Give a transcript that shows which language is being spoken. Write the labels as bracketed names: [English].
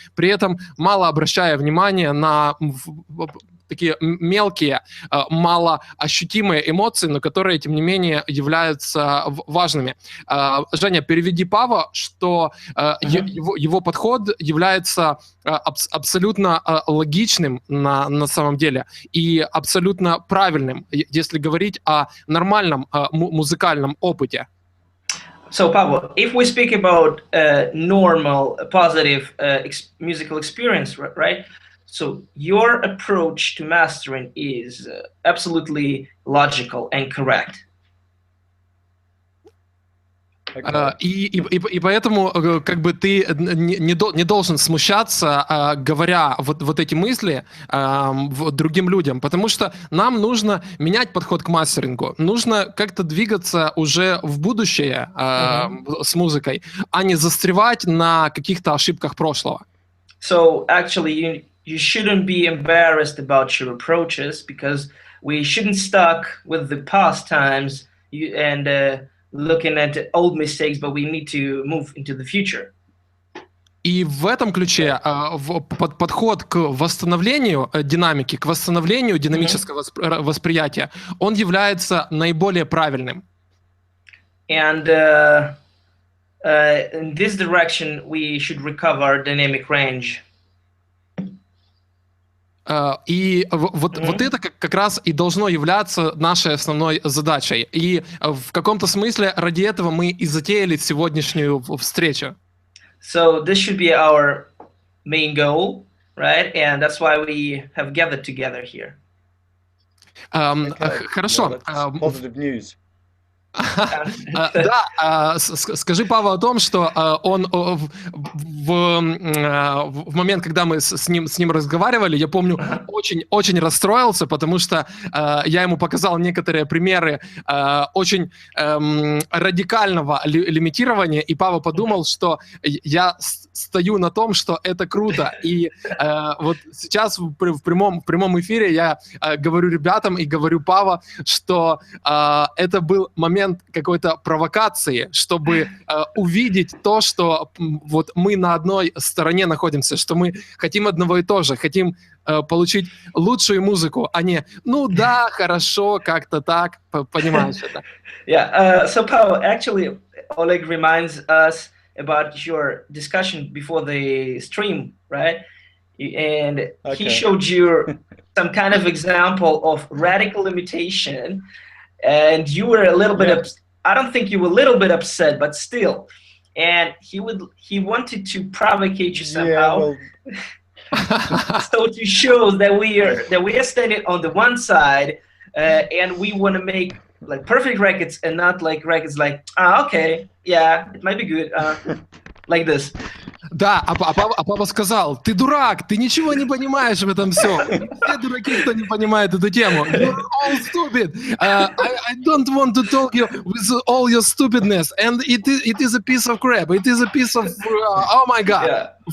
[Russian] При этом мало обращая внимания на такие мелкие, малоощутимые эмоции, но которые, тем не менее, являются важными. Женя, переведи Пааво, что его подход является абсолютно логичным на самом деле и абсолютно правильным, если говорить о нормальном музыкальном опыте. [English] So, Paavo, if we speak about normal, positive musical experience, right? So your approach to mastering is absolutely logical and correct. [Russian] И поэтому как бы ты не должен смущаться, говоря вот эти мысли другим людям, потому что нам нужно менять подход к мастерингу, нужно как-то двигаться уже в будущее с музыкой, а не застревать на каких-то ошибках прошлого. [English] So actually you shouldn't be embarrassed about your approaches because we shouldn't stuck with the past times and looking at old mistakes, but we need to move into the future. [Russian] И в этом ключе подход к восстановлению динамики, к восстановлению динамического восприятия, он является наиболее правильным. [English] And in this direction, we should recover dynamic range. [Russian] И вот это как раз и должно являться нашей основной задачей. И в каком-то смысле ради этого мы и затеяли сегодняшнюю встречу. [English] So this should be our main goal, right? And that's why we have gathered together here. [Russian] Хорошо. [English] Positive news. [Russian] Да, скажи, Пааво, о том, что он в момент, когда мы с ним разговаривали, я помню, очень расстроился, потому что я ему показал некоторые примеры очень радикального лимитирования, и Пааво подумал, что я стою на том, что это круто. И вот сейчас в прямом эфире я говорю ребятам и говорю Пааво, что это был момент какой-то провокации, чтобы увидеть то, что вот мы на одной стороне находимся, что мы хотим одного и того же, хотим получить лучшую музыку, а не, ну да, хорошо, как-то так, понимаешь это? [English] Yeah, so Paavo, actually, Oleg reminds us about your discussion before the stream, right? And he showed you some kind of example of radical limitation. And you were a little bit, I don't think you were a little bit upset, but still. And he wanted to provocate you somehow. Yeah, so to show that we are standing on the one side, and we want to make like perfect records and not like records like, okay, yeah, it might be good, like this. [Russian] Да, а Пааво сказал, ты дурак, ты ничего не понимаешь в этом всем. Все дураки, кто не понимает эту тему. [English] You're all stupid. I don't want to talk you with all your stupidness. And it is a piece of crap. It is a piece of, oh my God. Yeah.